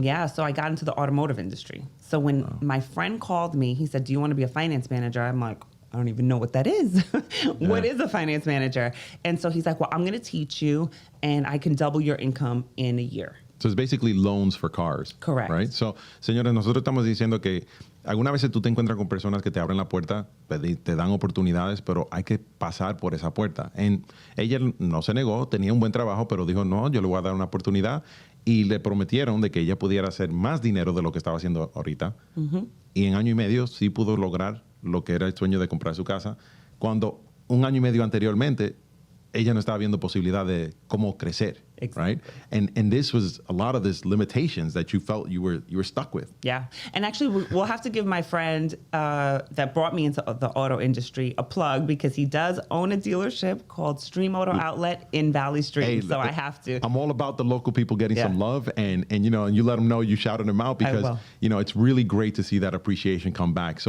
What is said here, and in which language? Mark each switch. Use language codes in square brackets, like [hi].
[en] Yeah, so I got into the automotive industry. So when my friend called me, he said, do you want to be a finance manager? I'm like, I don't even know what that is. What is a finance manager? And so he's like, well, I'm going to teach you and I can double your income in a year. So it's basically loans for cars. Correct. Right? [es] So, señores, nosotros estamos diciendo que algunas veces tú te encuentras con personas que te abren la puerta, te dan oportunidades, pero hay que pasar por esa puerta. Ella no se negó, tenía un buen trabajo, pero dijo, no, yo le voy a dar una oportunidad. Y le prometieron de que ella pudiera hacer más dinero de lo que estaba haciendo ahorita. Y en año y medio sí pudo lograr lo que era el sueño de comprar su casa, cuando un año y medio anteriormente ella no estaba viendo posibilidad de cómo crecer, right? [en] And this was a lot of these limitations that you felt you were stuck with. Yeah, and actually we'll have to give my friend that brought me into the auto industry a plug, because he does own a dealership called Stream Auto Outlet in Valley Stream. So I have to. I'm all about the local people getting some love, and you know, and you let them know you shouted them out, because you know it's really great to see that appreciation come back.